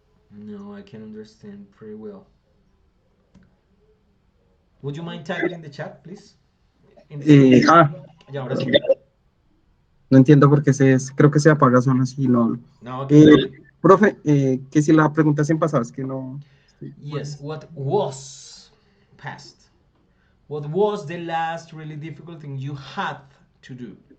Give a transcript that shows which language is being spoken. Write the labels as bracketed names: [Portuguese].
[English] No, I can understand pretty well. Would you mind type it in the chat, please? In the chat. Eh, ah, [Spanish] Ya, ahora sí. no entiendo por qué creo que se apaga solo si no hablo. [English] No, okay, Eh, [Spanish] dale. profe, que si la pregunta es en pasado, es que no estoy, [English] Yes, [Spanish] pues, [English] what was past? What was the last really difficult thing you had to do?